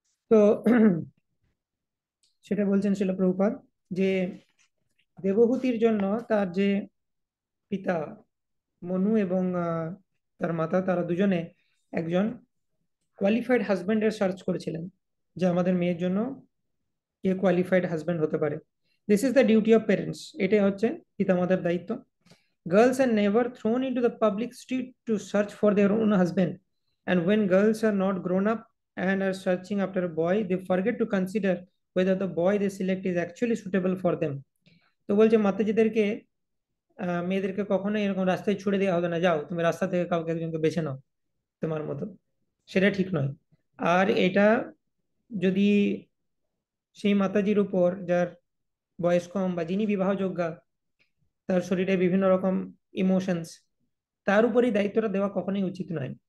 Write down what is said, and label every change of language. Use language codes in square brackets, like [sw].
[bn] তো সেটা বলছেন শিল প্রভুপাদ যে দেবহূতির জন্য তার যে পিতা মনু এবং তার মাতা, তারা দুজনে একজন কোয়ালিফাইড হাজবেন্ডের সার্চ করেছিলেন, যে আমাদের মেয়ের জন্য কে কোয়ালিফাইড হাজবেন্ড হতে পারে। [en] this is the duty of parents, [bn] এটাই হচ্ছে পিতামাতার দায়িত্ব। [en] Girls are never thrown into the public street to search for their own husband, and when girls are not grown up and are searching after a boy, they forget to consider whether the boy they select is actually suitable for them. [bn] তো বলছে মাতাজিদেরকে মেয়েদেরকে কখনোই এরকম রাস্তায় ছুড়ে দেওয়া হবে না, যাও তুমি রাস্তা থেকে কাউকে একজনকে বেছে নাও তোমার মতো, সেটা ঠিক নয়। আর এটা যদি সেই মাতাজির উপর যার বয়স কম বা যিনি বিবাহযোগ্যা, তার শরীরে বিভিন্ন রকম ইমোশনস, তার উপরই দায়িত্বটা দেওয়া কখনোই উচিত নয়।